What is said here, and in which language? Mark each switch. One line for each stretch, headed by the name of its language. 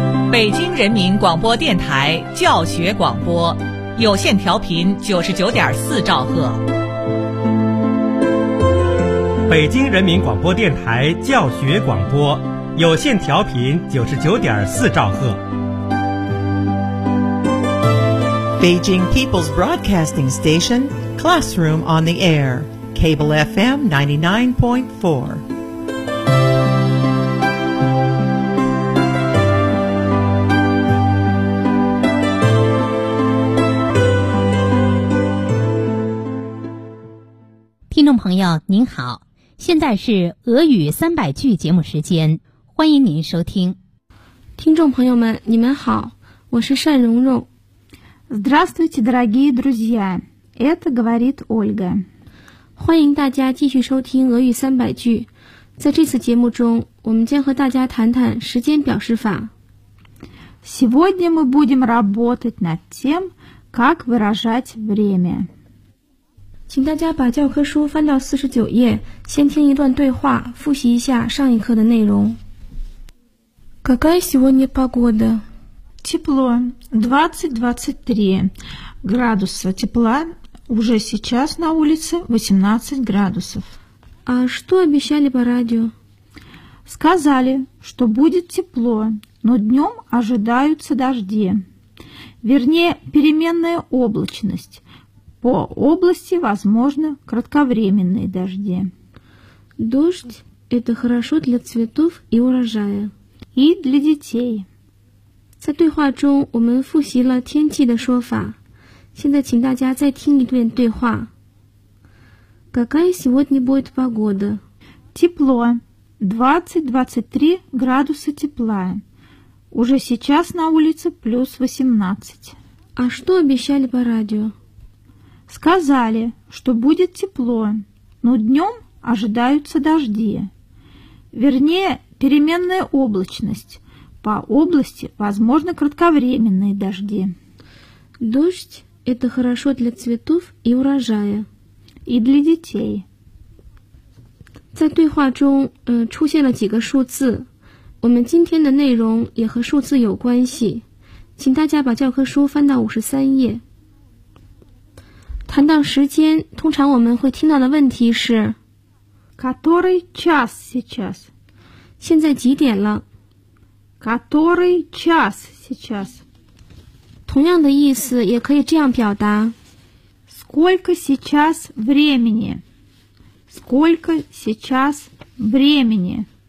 Chinese: 北京人民广播电台教学广播，有线调频99.4兆赫。北京人民广播电台教学广播，有线调频99.4兆赫。
English: Beijing People's Broadcasting Station, Classroom on the Air, Cable FM 99.4.
Chinese: 听众朋友您好，现在是俄语三百句节目时间，欢迎您收听。听众朋友们你们好，我是单蓉蓉。
Russian: Здравствуйте, дорогие друзья, это говорит Ольга.
Chinese: 欢迎大家继续收听俄语三百句。在这次节目中我们将和大家谈谈时间表示法。
Russian: Сегодня мы будем работать над тем, как выражать время.
Chinese: 请大家把教科书翻到49页，先听一段对话，复习一下上一课的内容。
Russian: Какая сегодня погода? Тепло. 20-23 градуса тепла. Уже сейчас на улице 18 градусов. А что обещали по радио? Сказали, что будет тепло, но днем ожидаются дожди. Вернее, переменная облачность. По области, возможно, кратковременные дожди. Дождь – это хорошо для цветов и урожая. И для детей.
Chinese: 在对话中我们复习了天气的说法。现在请大家再听一遍对话。
Russian: Какая сегодня будет погода? Тепло. 20-23 градуса тепла. Уже сейчас на улице плюс 18. А что обещали по радио? Сказали, что будет тепло, но днем ожидаются дожди. Вернее, переменная облачность. По области, возможно, кратковременные дожди. Дождь – это хорошо для цветов и урожая. И для детей.
Chinese: 在对话中出现了几个数字。我们今天的内容也和数字有关系。请大家把教科书翻到53页。谈到时间，通常我们会听到的问题是
Russian: Который час сейчас?
Chinese: 现在几点了？
Russian: Который час сейчас?
Chinese: 同样的意思也可以这样表达
Russian: Сколько сейчас времени? Сколько сейчас времени?